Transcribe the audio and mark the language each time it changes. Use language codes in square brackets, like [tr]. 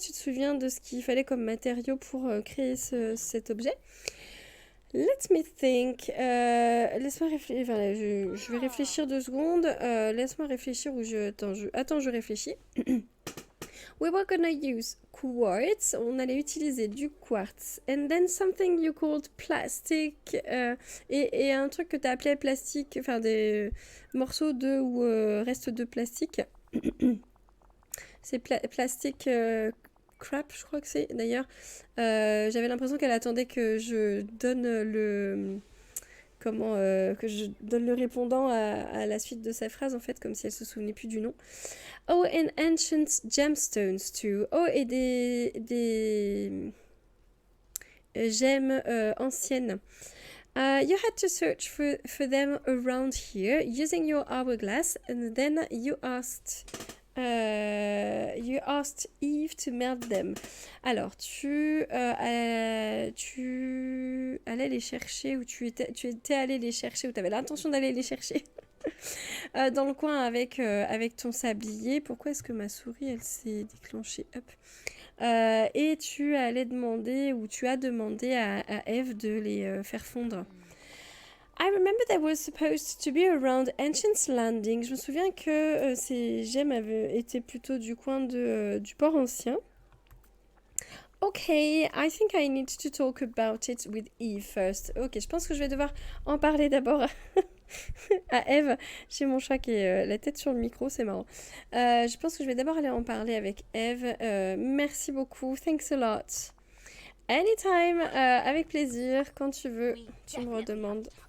[fr] Tu te souviens de ce qu'il fallait comme matériaux pour créer cet objet? [en] Let me think. [fr] Laisse-moi réfléchir. Enfin, je vais réfléchir 2 secondes. Laisse-moi réfléchir Attends, je réfléchis. [en] We were gonna use quartz. [fr] On allait utiliser du quartz. [en] And then something you called plastic. [fr] Et un truc que tu as appelé plastique. Enfin, des morceaux ou restes de plastique. C'est plastique crap, je crois que c'est. D'ailleurs, j'avais l'impression qu'elle attendait que je donne que je donne le répondant à la suite de sa phrase, en fait, comme si elle se souvenait plus du nom. [en] Oh, and ancient gemstones too. [fr] Oh, et des gemmes anciennes. [en] You had to search for them around here using your hourglass, and then you asked You asked Eve to melt them. [fr] Alors, tu allais les chercher, ou tu étais allé les chercher, ou tu avais l'intention d'aller les chercher dans le coin avec ton sablier. Pourquoi est-ce que ma souris, elle s'est déclenchée? Hop. Et tu allais demander, ou tu as demandé à Eve de les faire fondre. [en] I remember there was supposed to be around Ancient's Landing. [fr] Je me souviens que ces gemmes avaient été plutôt du coin du port ancien. [en] Ok, I think I need to talk about it with Eve first. [fr] Ok, je pense que je vais devoir en parler d'abord à Eve. J'ai mon chat qui est la tête sur le micro, c'est marrant. Je pense que je vais d'abord aller en parler avec Eve. Merci beaucoup, [en] thanks a lot. Anytime, [fr] avec plaisir, quand tu veux, tu me redemandes.